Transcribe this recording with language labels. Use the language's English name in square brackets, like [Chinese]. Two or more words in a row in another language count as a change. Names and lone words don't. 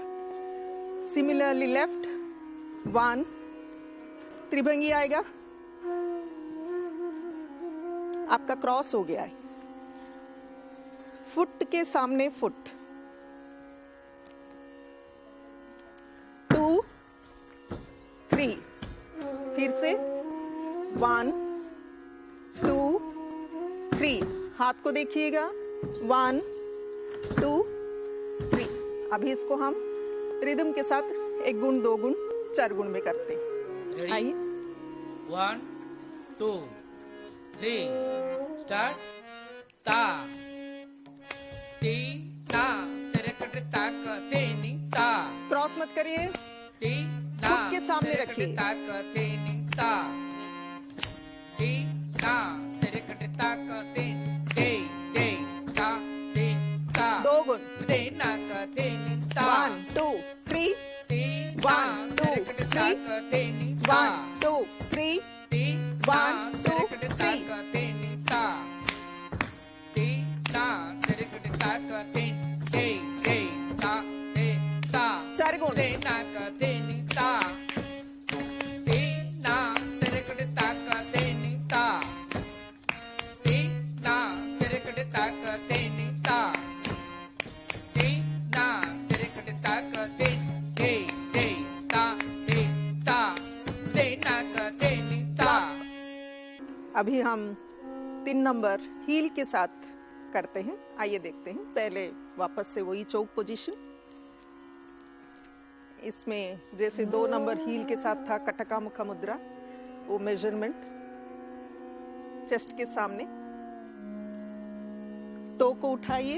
[Hindi] सिमिलरली लेफ्ट 1, त्रिभंगी आएगा, आपका क्रॉस हो गया है, फुट के सामने फुट, 2 3, फिर से 1 2 3, हाथ को देखिएगा, 1 2 3। अभी इसको हम रिदम के साथ 1 गुण 2 गुण 4 गुण में करते हैं। आइए 1 2 3 स्टार्ट। ता ती ता तेरे कट ताक तेनी ता, क्रॉस मत करिए, ती ता फुट के सामने तेरे कट रखिए। ताक तेनी ता, ती ता तेरे कट ताक तेनी ते ते ता ते ता 2 गुण, ते नाक तेनी ता, 1 2 3 ती ता 1 2 तेरे कट 3 ताक तेनी ता, 1 2 3 ती ता 1 तेरे 2 कट 3। ताक तेनी ता, ती ता तेरे कट ताक तेनी ते ते ता ते ता 4 गुण, ते नाक तेनी ता, ती ना तेरे कट ताक तेनी ता, ती ना तेरे कट ताक तेनी ता, ती ना तेरे कट ताक तेनी ते ते ता ते ता ते नाक तेनी ता। अभी हम 3 [English] number heel [Hindi] के साथ करते हैं। आइए देखते हैं। पहले वापस से वही चौक पोजीशन, इसमें जैसे 2 [English] number heel [Hindi] के साथ था कटका मुखा मुद्रा, वो मेजरमेंट चेस्ट के सामने, टो को उठाइए,